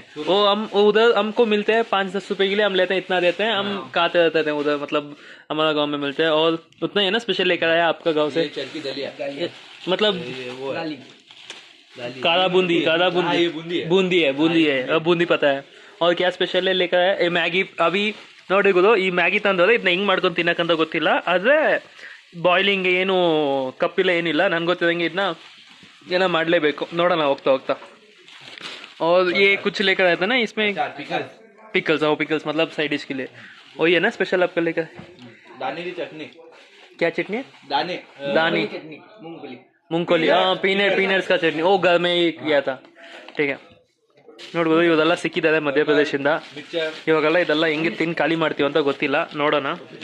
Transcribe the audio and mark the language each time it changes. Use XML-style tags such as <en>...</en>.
<hi>वो हम उधर हमको मिलते हैं 5-10 रुपए के लिए. हम लेते हैं इतना देते हैं. हम खाते रहते थे उधर. मतलब हमारा गांव में मिलते हैं और उतना ही है ना. स्पेशल लेकर आया आपका गांव से. चरकी दलिया मतलब वो काला बूंदी. बूंदी है. बूंदी पता है. और क्या स्पेशल है लेकर आया?</hi> <kn>ಮ್ಯಾಗಿ. ಅಭಿ ನೋಡಿ ಗೊತ್ತು ಈ ಮ್ಯಾಗಿ ತಂದೋದ್ರೆ ಇದನ್ನ ಹಿಂಗೆ ಮಾಡ್ಕೊಂಡು ತಿನ್ನಕ್ಕಂತ ಗೊತ್ತಿಲ್ಲ. ಆದರೆ ಬಾಯ್ಲಿಂಗ್ ಏನು ಕಪ್ಪಿಲ್ಲ ಏನಿಲ್ಲ. ನನ್ಗೆ ಗೊತ್ತಿದಂಗೆ ಇದನ್ನ ಏನೋ ಮಾಡಲೇಬೇಕು. ನೋಡೋಣ ಹೋಗ್ತಾ</kn> <hi>और ये कुछ लेकर आया था ना इसमें, पिकल पिकल्स। वो पिकल्स मतलब साइड डिश के लिए वही है ना स्पेशल आपका लेकर? दाने की चटनी, क्या चटनी है? दाने दानी, चटनी, मूंगफली। मूंगफली, हाँ पीनट्स का ಚಟ್ನಿ. ಓ घर में ही किया था. ठीक है.</hi> <kn>ನೋಡ್ಬೋದು ಇವೆಲ್ಲ ಸಿಕ್ಕಿದ್ದಾರೆ ಮಧ್ಯಪ್ರದೇಶದಿಂದ. ಮಿಕ್ಸರ್ ಇವಾಗೆಲ್ಲ ಇದೆಲ್ಲ ಹೆಂಗೆ ತಿಂದು ಖಾಲಿ ಮಾಡ್ತೀವಿ ಅಂತ ಗೊತ್ತಿಲ್ಲ, ನೋಡೋಣ.</kn>